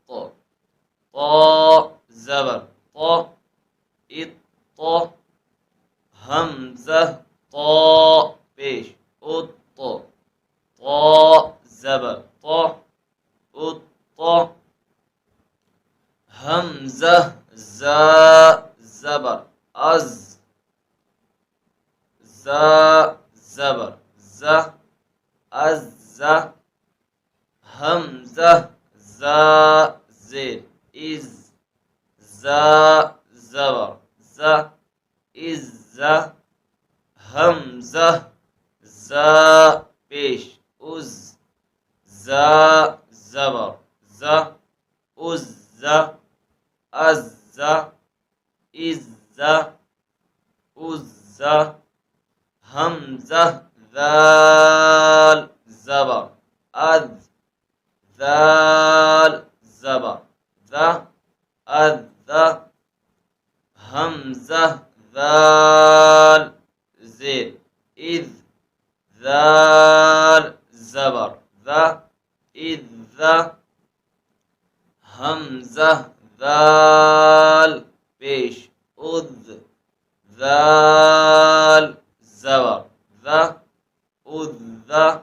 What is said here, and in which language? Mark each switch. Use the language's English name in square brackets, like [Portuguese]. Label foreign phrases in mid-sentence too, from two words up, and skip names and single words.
[Urdu] طا زبر طا ات، حمزہ طا پیش ات، طا زبر طا ات، حمزہ زا زبر از، زا زبر زا از، حمزہ زا زیر از، زا زبر زا از، حمزہ زا پیش از، زا زبر زا از، از از، حمزہ ذال زبر از، ذال زبر ذا از، حمزہ ذال زیر اذ، ذال زبر ذا اذ حمزہ ذال پیش اذ ذال زبر ذا اذ.